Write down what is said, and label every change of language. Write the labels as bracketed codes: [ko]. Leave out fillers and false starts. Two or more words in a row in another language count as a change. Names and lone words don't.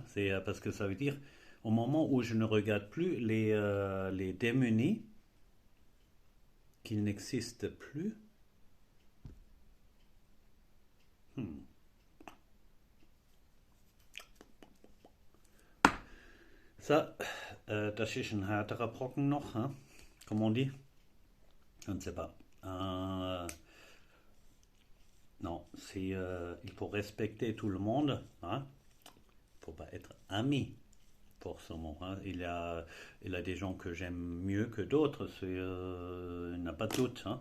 [fr] C'est parce que ça veut dire, au moment où je ne regarde plus les démunis, qu'ils n'existent plus. Hmm. Ça, [de] das ist ein härterer Brocken noch, [fr] hein, comme on dit. Je ne sais pas. Non, il faut respecter tout le monde, hein. Il ne faut pas être ami, forcément, hein. Il y a des gens que j'aime mieux que d'autres, il n'y a pas de doute, hein.